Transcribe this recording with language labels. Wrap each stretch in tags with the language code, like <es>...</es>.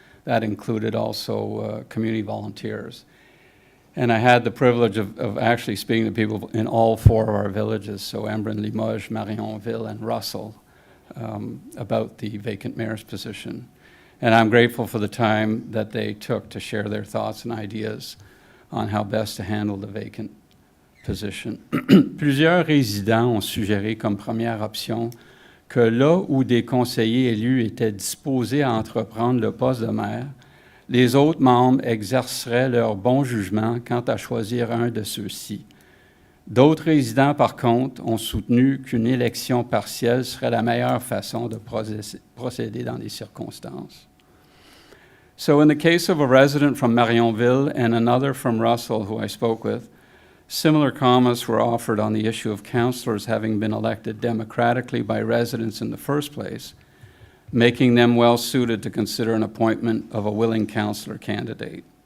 <en>That included also community volunteers. And I had the privilege of actually speaking to people in all 4 of our villages, so Embrun, Limoges, Marionville, and Russell, about the vacant mayor's position. And I'm grateful for the time that they took to share their thoughts and ideas on how best to handle the vacant position.</en> <fr>Plusieurs résidents ont suggéré comme première option que là où des conseillers élus étaient disposés à entreprendre le poste de maire, les autres membres exerceraient leur bon jugement quant à choisir un de ceux-ci. D'autres résidents, par contre, ont soutenu qu'une élection partielle serait la meilleure façon de procéder dans les circonstances.</fr> <en>So in the case of a resident from Marionville and another from Russell who I spoke with, similar comments were offered on the issue of councillors having been elected democratically by residents in the first place, making them well-suited to consider an appointment of a willing councillor candidate.</en>